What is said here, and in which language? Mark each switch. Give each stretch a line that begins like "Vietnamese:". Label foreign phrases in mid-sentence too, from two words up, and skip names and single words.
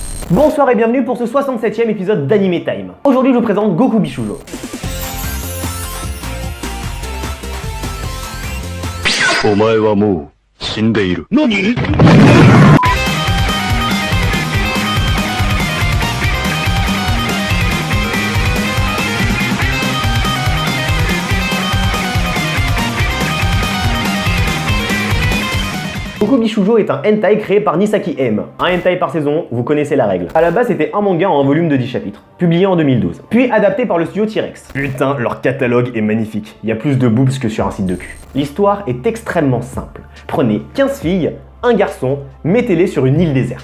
French: Bonsoir et bienvenue pour ce 67e épisode d'Anime Time. Aujourd'hui je vous présente Goku Bishoujo.
Japanese: お前はもう死んでいる。何？
French: Goku Bishoujo est un hentai créé par Nisaki M. Un hentai par saison, vous connaissez la règle. À la base, c'était un manga en un volume de 10 chapitres, publié en 2012, puis adapté par le studio T-Rex. Putain, leur catalogue est magnifique. Il y a plus de boobs que sur un site de cul. L'histoire est extrêmement simple. Prenez 15 filles, un garçon, mettez-les sur une île déserte.